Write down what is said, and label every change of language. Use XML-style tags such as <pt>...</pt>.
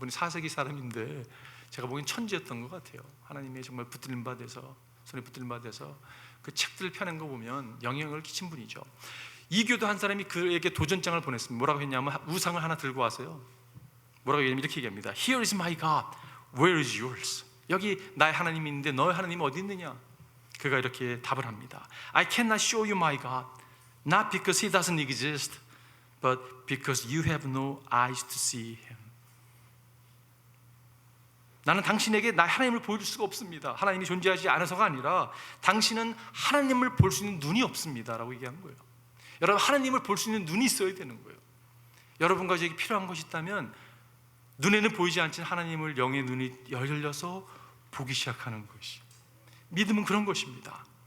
<ko>그분이 4세기 사람인데 제가 보기엔 천재였던 것 같아요. 하나님의 정말 붙들림 받아서, 손에 붙들림 받아서 그 책들을 펴낸 거 보면 영향을 끼친 분이죠. 이교도 한 사람이 그에게 도전장을 보냈습니다. 뭐라고 했냐면 우상을 하나 들고 와서요, 뭐라고 얘기하면 이렇게 얘기합니다.</ko> <en>Here is my God, where is yours?</en> <ko>여기 나의 하나님이 있는데 너의 하나님은 어디 있느냐? 그가 이렇게 답을 합니다.</ko> <en>I cannot show you my God, not because He doesn't exist, but because you have no eyes to see Him.</en> <ko>나는 당신에게 나의 하나님을 보여줄 수가 없습니다. 하나님이 존재하지 않아서가 아니라 당신은 하나님을 볼 수 있는 눈이 없습니다 라고 얘기한 거예요. 여러분, 하나님을 볼 수 있는 눈이 있어야 되는 거예요. 여러분과 저에게 필요한 것이 있다면 눈에는 보이지 않지만 하나님을 영의 눈이 열려서 보기 시작하는 것이, 믿음은 그런 것입니다.</ko>